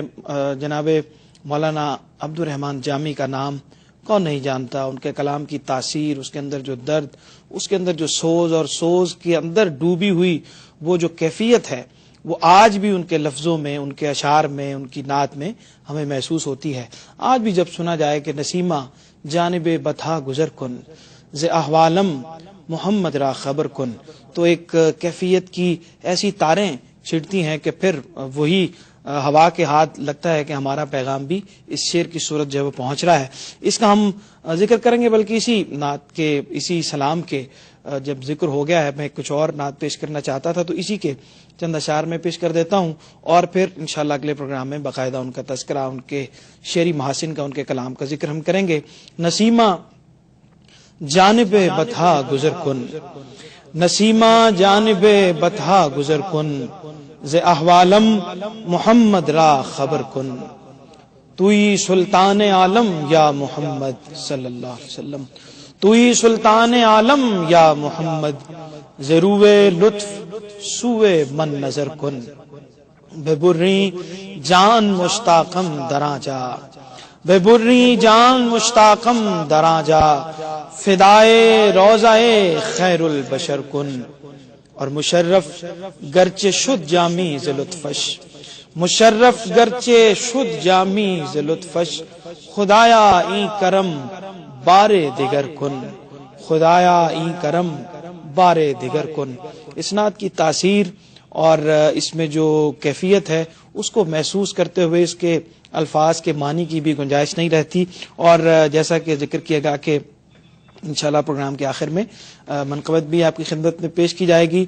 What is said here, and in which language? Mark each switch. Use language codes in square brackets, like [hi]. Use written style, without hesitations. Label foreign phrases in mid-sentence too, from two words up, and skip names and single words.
[ur] جناب مولانا عبد الرحمن جامی کا نام کون نہیں جانتا، ان کے کلام کی تاثیر، اس کے اندر جو درد، اس کے اندر جو سوز اور سوز کے اندر ڈوبی ہوئی وہ جو کیفیت ہے، وہ آج بھی ان کے لفظوں میں، ان کے اشعار میں، ان کی نعت میں ہمیں محسوس ہوتی ہے۔ آج بھی جب سنا جائے کہ [fa] نسیمہ جانب بتھا گزر کن ز احوالم محمد را خبر کن، [ur] تو ایک کیفیت کی ایسی تاریں چھڑتی ہیں کہ پھر وہی ہوا کے ہاتھ لگتا ہے کہ ہمارا پیغام بھی اس شعر کی صورت جو ہے وہ پہنچ رہا ہے۔ اس کا ہم ذکر کریں گے، بلکہ اسی نعت کے، اسی سلام کے جب ذکر ہو گیا ہے، میں کچھ اور نعت پیش کرنا چاہتا تھا تو اسی کے چند اشعار میں پیش کر دیتا ہوں، اور پھر انشاءاللہ اگلے پروگرام میں باقاعدہ ان کا تذکرہ، ان کے شعری محاسن کا، ان کے کلام کا ذکر ہم کریں گے۔ [fa] نسیمہ جانب بتھا گزر کن، نسیمہ جانب بتھا گزر کن ز احوالم محمد را خبر کن، توئی سلطان عالم یا محمد [ar] صلی اللہ علیہ وسلم، [fa] توئی سلطان عالم یا محمد، ضروے لطف سوئے من نظر کن، بے بری جان مشتاقم دراں جا، بے بری جان مشتاقم دراں جا، فدائے روضہ خیر البشر کن، اور مشرف گرچہ شد جامی ز لطفش، مشرف گرچہ شد جامی ز لطفش، خدایا این کرم بارے دیگر کن، خدایا این کرم بارے دیگر کن۔ [ur] اس نعت کی تاثیر اور اس میں جو کیفیت ہے اس کو محسوس کرتے ہوئے اس کے الفاظ کے معنی کی بھی گنجائش نہیں رہتی، اور جیسا کہ ذکر کیا گیا کہ انشاءاللہ پروگرام کے آخر میں منقبت بھی آپ کی خدمت میں پیش کی جائے گی۔